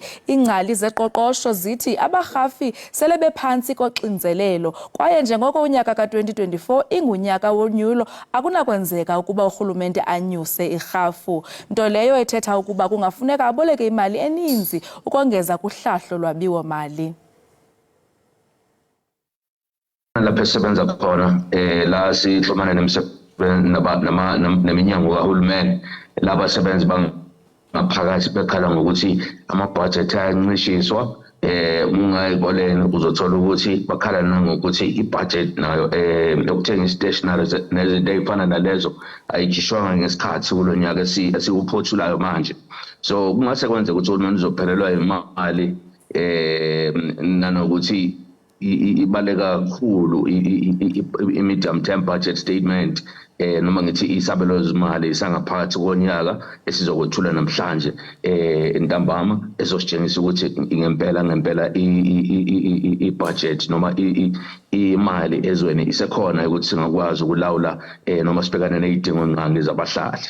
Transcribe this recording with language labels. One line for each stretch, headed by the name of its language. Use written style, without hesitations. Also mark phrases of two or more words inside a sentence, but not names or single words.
Xhosa: Iingcali zeqoqosho zithi abarhafi sele bephantsi koxinzelelo kwaye njengoko unyaka ka-2024 ingunyaka wonyulo akunakwenzeka ukuba urhulumente anyuse irhafu, nto leyo ethetha ukuba kungafuneka aboleke imali eninzi ukongeza kuhlahlo lwabiwo-mali.
Zulu: Lapho esebenza khona la sixhumana neminyango kahulumeni labasebenzi bangaphakathi bekhala ngokuthi ama-budget ayancishiswa ungayiboleni uzothola ukuthi bakhala nangokuthi i-budget nayo yokuthenga i-stationery nezinto ey'fana nalezo ayikhishwanga ngesikhathi kulo nyaka esiwuphothulayo manje, so kungase kwenzeka ukuthi uhulumeni uzophelelwa imali nanokuthi ibaleka kakhulu i-
English: medium term budget statement
Zulu: noma ngithi isabelo zimali sangaphakathi konyaka esizokwethula namhlanje entambama ezositshengisa ukuthi ngempela i-budget noma imali ezweni isekhona ukuthi singakwazi ukulawula noma sibhekane nezidingo nqangi zabahlali.